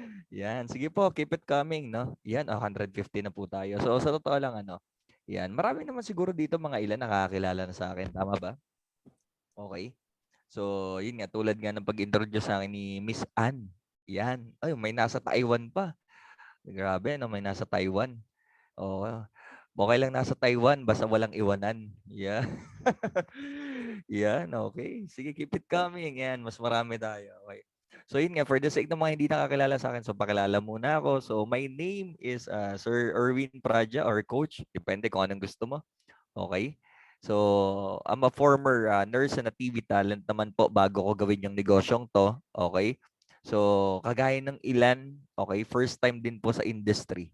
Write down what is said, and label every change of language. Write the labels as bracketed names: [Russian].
[Filipino] Yan, sige po, [English] keep it coming, [Filipino] no? Yan, 150 na po tayo. So sa totoo lang yan, marami naman siguro dito mga ilan nakakakilala na sa akin, tama ba? Okay. So, yun nga, tulad nga ng pag-introduce sa akin ni Miss Ann. Yan. Ay, may nasa Taiwan pa. Grabe, no? May nasa Taiwan. Oo. Okay lang nasa Taiwan, basta walang iwanan. Yeah. Yan, okay. Sige, [English] keep it coming. [Filipino] Yan, mas marami tayo. Okay. So, yun nga, [English] for the sake [Filipino] ng mga hindi nakakilala sa akin, so pakilala muna ako. [English] So, my name is Sir Erwin Praja or Coach. [Filipino] Depende kung anong gusto mo. Okay? So, [English] I'm a former nurse and a TV talent [Filipino] naman po bago ko gawin yung negosyong to. Okay? So, kagaya ng ilan, okay, first time din po sa industry.